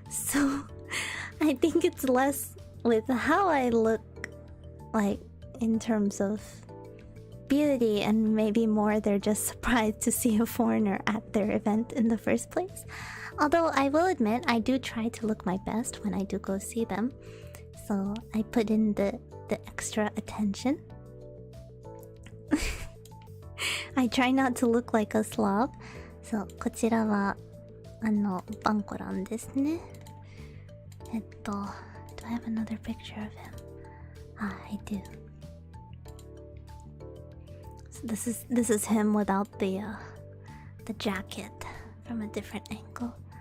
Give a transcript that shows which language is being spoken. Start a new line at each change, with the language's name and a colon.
English: So I think it's less with how I look like in terms of beauty, and maybe more they're just surprised to see a foreigner at their event in the first place. Although I will admit, I do try to look my best when I do go see them. So I put in the extra attention. I try not to look like a slob.
Japanese: So こちらはバンコランですね。
English: Do I have another picture of him? Ah, I do. So this is him without the jacket from a different angle.